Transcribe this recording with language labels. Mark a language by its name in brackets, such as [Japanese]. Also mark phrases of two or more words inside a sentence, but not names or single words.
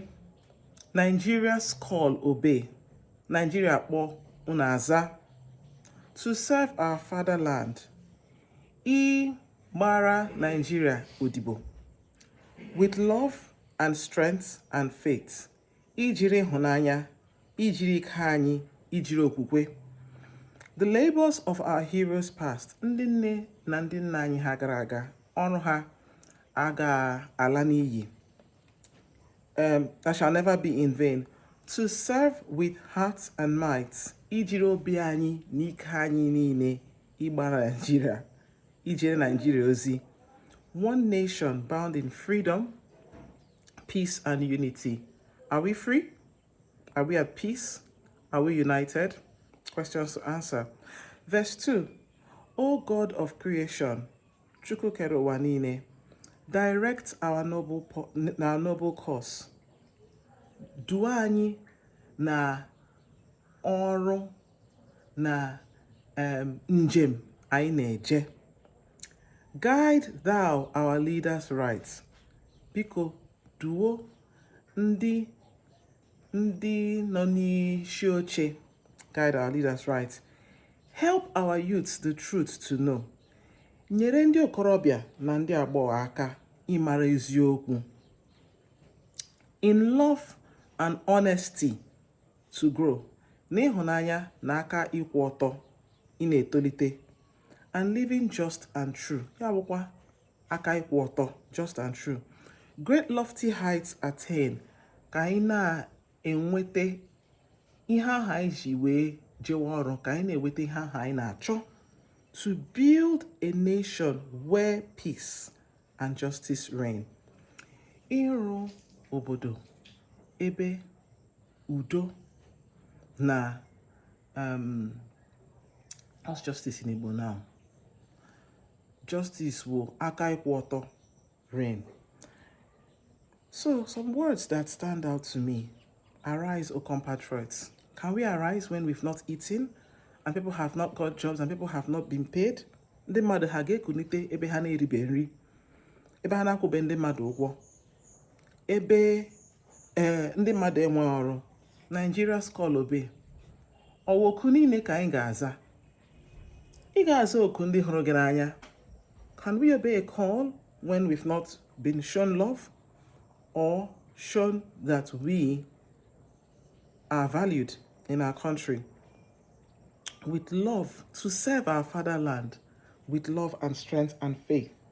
[English] Nigeria's call, obey. Nigeria [Igbo] po unaza. [English] To serve our fatherland. [Igbo] Mara Nigeria Odibo. [English] With love and strength and faith. [Igbo] Ijiri hunanya. Ijiri kanyi. Ijiri okwukwe. [English] The labors of our heroes past, [Igbo] ndị nne na ndị nna anyị ha gara aga, ọrụ ha aga ala n'iyi, [English] that shall never be in vain, to serve with heart and might, [Igbo] ijiri obi anyị na ike anyị niile ịgbara Nigeria, ijere Nigeria ozi, [English] one nation bound in freedom, peace and unity. Are we free? Are we at peace? Are we united? Questions to answer. Verse 2. O God of creation, [Igbo] Chukwu kere ụwa niile, [English] direct our noble course. [Igbo] Duo anyị na ọrụ na njem anyị na-eje. [English] Guide thou our leaders right. [Igbo] Biko duo ndị nọ n'isi oche. [English] Guide our leaders right. Help our youths the truth to know. [Igbo] Nyere ndị okorobịa na ndị agbọghọ aka ịmara eziokwu. [English] In love and honesty to grow. [Igbo] N'ịhụnanya na aka ịkwụ ọtọ ị na-etolite. [English] And living just and true. [Igbo] Ya bụkwa aka ịkwụ ọtọ, [English] just and true. Great lofty heights attain. [Igbo] Ka anyị na-enwete ihe ahụ anyị ji wee jewe ọrụ, ka anyị na-enwete ihe ahụ anyị na-achọ. [English] To build a nation where peace and justice reign. [Igbo] Ịrụ obodo ebe udo na [English] what's justice in Igbo now? Justice will [Igbo] aka ịkwụ ọtọ [English] reign. So some words that stand out to me. Arise, O compatriots. Can we arise when we've not eaten and people have not got jobs and people have not been paid? [Igbo] Ndị mmadụ ha ga-ekunite ebe ha na-eribe nri, ebe ha na-akwụbe ndị mmadụ ụgwọ, ebe ndị mmadụ enwe ọrụ. [English] Nigeria's call obey. [Igbo] Ọwa oku niile ka anyị ga-aza. Ị ga-aza oku ndị hụrụ gị n'anya. [English] Can we obey a call when we've not been shown love or shown that we are valued in our country? With love, to serve our fatherland with love and strength and faith.